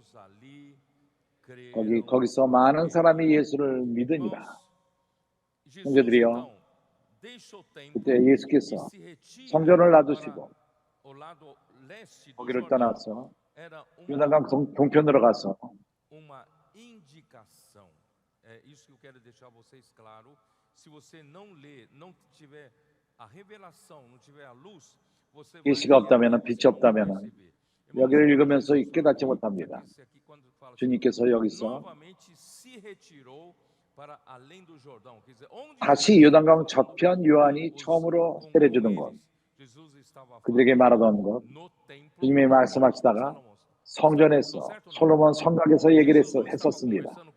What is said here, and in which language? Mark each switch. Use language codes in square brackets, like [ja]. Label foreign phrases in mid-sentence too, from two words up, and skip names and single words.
[ko] 거기서 많은 사람이 예수를 믿으니라. 형제들이요, 그때 예수께서 성전을 놔두시고 거기를 떠나서 요단강 동편으로 가서 [pt] uma indicação. É isso que eu quero deixar vocês claro. Se você não ler, não tiver a revelação, não tiver a luz, você vai [ko] 계시가 없다면, 빛이 없다면 여기를 읽으면서 깨닫지 못합니다. 주님께서 여기서 다시 요단강 저편 요한이 처음으로 세례주던 것, 그들에게 말하던 것, 주님이 말씀하시다가 성전에서 솔로몬 성곽에서 얘기를 했었습니다.